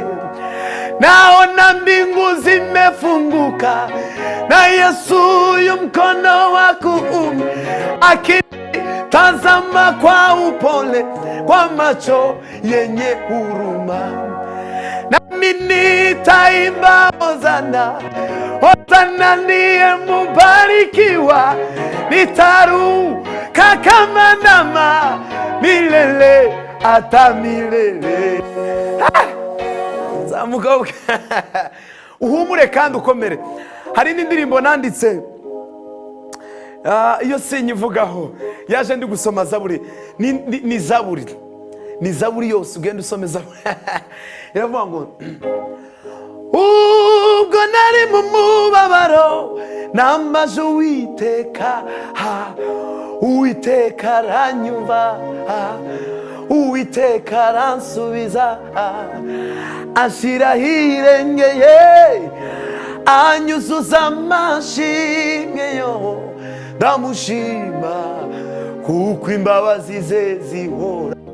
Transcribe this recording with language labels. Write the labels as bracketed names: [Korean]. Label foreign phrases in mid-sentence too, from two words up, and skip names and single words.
[Swahili] Naona mbingu zimefunguka na Yesu yu mkono wa kuume akitazama kwa upole, kwa macho yenye huruma. Nami nitaimba hosana, hosana ndiye mubarikiwa, nitaruka kama ndama milele hata milele. [Kinyarwanda] Zamuka uhumure kandi ukomere. Hari n'indirimbo nanditse, iyo sinyivugaho, yaje ndi gusoma Zaburi, ni Zaburi, ni Zaburi yose ugenda usome Zaburi. Iravuga ngo ubwo nari mu mubabaro nambaje Uwiteka, Uwiteka aranyumva, Uwiteka aransubiza, ashiraho irengeye, anyuzuza amashimwe yo, ndamushima kuko imbabazi ze zihora.